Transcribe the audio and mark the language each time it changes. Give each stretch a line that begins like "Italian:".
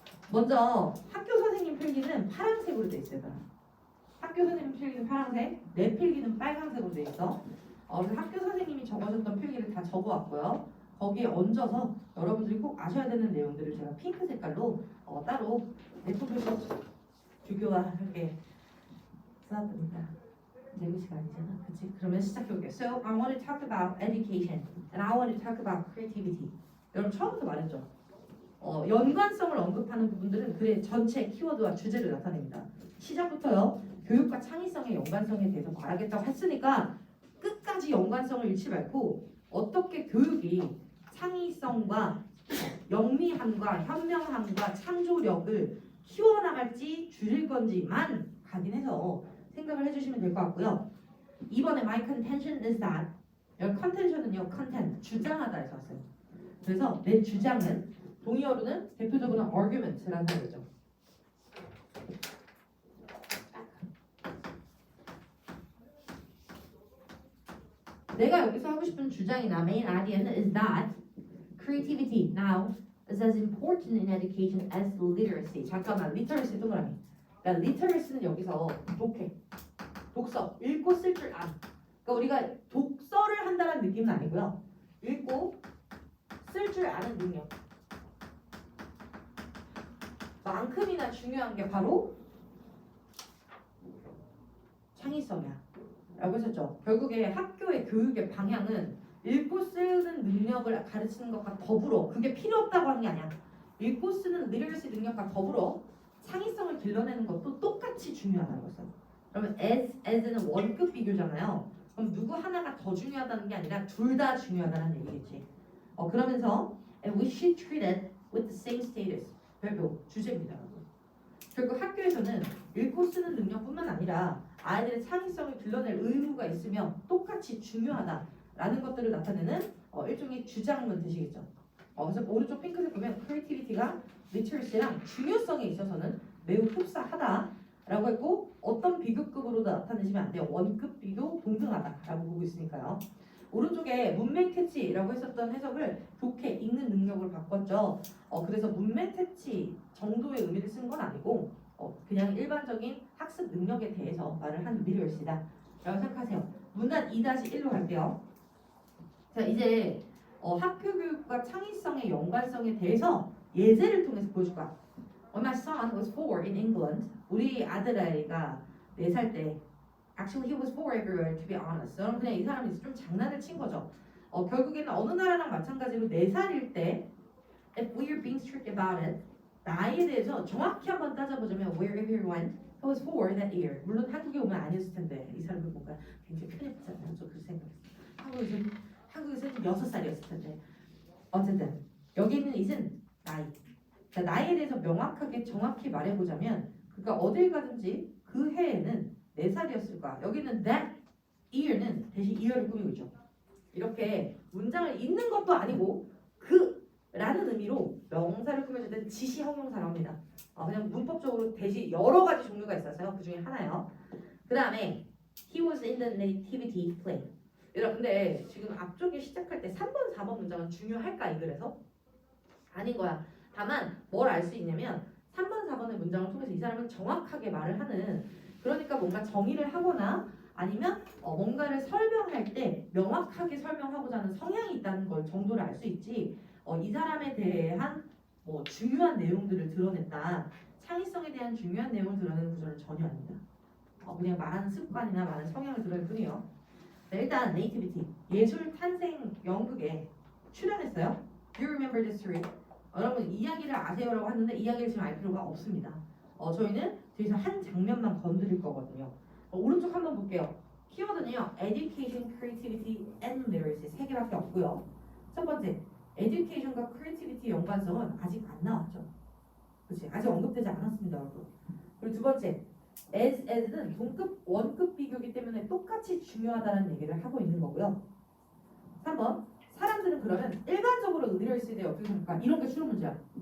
Korean: 먼저 학교 선생님 필기는 파란색으로 돼 있어요. 학교 선생님 필기는 파란색, 내 필기는 빨간색으로 돼 있어. 그래서 학교 선생님이 적어줬던 필기를 다 적어왔고요. 거기에 얹어서 여러분들이 꼭 아셔야 되는 내용들을 제가 핑크 색깔로 따로 내포표서 규교화하게 써놨답니다. 내 글씨가 아니잖아, 그치? 그러면 시작해볼게요.
English: So I want to talk about education and I want to talk about creativity.
Korean: 여러분 처음부터 말했죠. 연관성을 언급하는 부분들은 글의 전체 키워드와 주제를 나타냅니다. 시작부터요. 교육과 창의성의 연관성에 대해서 말하겠다고 했으니까 끝까지 연관성을 잃지 말고 어떻게 교육이 창의성과 영리함과 현명함과 창조력을 키워나갈지 줄일 건지만 각인해서 생각을 해주시면 될 것 같고요. 이번에
English: my contention is that,
Korean: 여기 contention은요, content, 주장하다에서 왔어요. 그래서 내 주장은 동의어로는 대표적으로는 argument라는 단어죠. 내가 여기서 하고 싶은 주장이나
English: main idea는 is that creativity now is as important in education as literacy.
Korean: 잠깐만, literacy 동그라미. 그러니까 literacy는 여기서 독해, 독서, 읽고 쓸 줄 아는. 그러니까 우리가 독서를 한다는 느낌은 아니고요. 읽고 쓸 줄 아는 능력. 만큼이나 중요한 게 바로 창의성이야. 라고 했었죠. 결국에 학교의 교육의 방향은 읽고 쓰는 능력을 가르치는 것과 더불어 그게 필요 없다고 하는 게 아니야. 읽고 쓰는 리더시 능력과 더불어 창의성을 길러내는 것도 똑같이 중요하다는 거죠. 그러면 as는 원급 비교잖아요. 그럼 누구 하나가 더 중요하다는 게 아니라 둘 다 중요하다는 얘기겠지. 그러면서
English: and we should treat it with the same status.
Korean: 결국 주제입니다. 결국 학교에서는 읽고 쓰는 능력뿐만 아니라 아이들의 창의성을 길러낼 의무가 있으며 똑같이 중요하다라는 것들을 나타내는 일종의 주장문 되시겠죠. 그래서 오른쪽 핑크색 보면 creativity가 literacy랑 중요성에 있어서는 매우 흡사하다라고 했고 어떤 비교급으로도 나타내시면 안 돼요. 원급 비교 동등하다라고 보고 있으니까요. 오른쪽에 문맥 캐치라고 했었던 해석을 독해, 읽는 능력을 바꿨죠. 그래서 문맥 캐치 정도의 의미를 쓴 건 아니고 그냥 일반적인 학습 능력에 대해서 말을 한 literacy다 라고 생각하세요. 문단 2-1로 갈게요. 자, 이제 학교 교육과 창의성의 연관성에 대해서 예제를 통해서 보여줄 거야.
English: When my son was 4 in England,
Korean: 우리 아들아이가 4살 때
English: Actually, he was 4 everywhere, to be honest.
Korean: 그럼 그냥 이 사람이 좀 장난을 친 거죠. 결국에는 어느 나라랑 마찬가지로 4살일 때
English: If we are being strict about it,
Korean: 나이에 대해서 정확히 한번 따져보자면
English: wherever he went, he was 4 that year.
Korean: 물론 한국에 오면 아니었을 텐데 이 사람은 뭔가 굉장히 편했잖아요. 저 그렇게 생각했어요. 한국에서는 6살이었을 텐데 어쨌든 여기 있는 it은 나이. 자, 나이에 대해서 명확하게 정확히 말해보자면 그가 어딜 가든지 그 해에는 4살이었을 거야. 여기는 that year는 대신 year를 꾸미고 있죠. 이렇게 문장을 읽는 것도 아니고 라는 의미로 명사를 꾸며줄 때는 지시 형용사라고 합니다. 그냥 문법적으로 대시 여러 가지 종류가 있어서요. 그 중에 하나예요. 그 다음에
English: he was in the nativity play.
Korean: 여러분 근데 지금 앞쪽에 시작할 때 3번, 4번 문장은 중요할까 이 글에서? 아닌 거야. 다만 뭘 알 수 있냐면 3번, 4번의 문장을 통해서 이 사람은 정확하게 말을 하는 그러니까 뭔가 정의를 하거나 아니면 뭔가를 설명할 때 명확하게 설명하고자 하는 성향이 있다는 걸 정도를 알 수 있지 이 사람에 대한 중요한 내용들을 드러냈다. 창의성에 대한 중요한 내용을 드러내는 구조는 전혀 아닙니다. 그냥 말하는 습관이나 말하는 성향을 드러낼 뿐이요. 네, 일단 네이티비티 예술 탄생 연극에 출연했어요.
English: Do you remember this story?
Korean: 여러분 이야기를 아세요라고 하는데 이야기를 지금 알 필요가 없습니다. 저희는 뒤에서 한 장면만 건드릴 거거든요. 오른쪽 한번 볼게요. 키워드는요. Education, Creativity, and Literacy 3개밖에 없고요. 첫 번째, Education과 Creativity 연관성은 아직 안 나왔죠. 그렇지? 아직 언급되지 않았습니다, 여러분. 그리고 두 번째, as는 동급, 원급 비교이기 때문에 똑같이 중요하다는 얘기를 하고 있는 거고요. 3번, 사람들은 그러면 일반적으로 literacy에 대해 어떻게 생각할까? 이런 게 추론 문제야.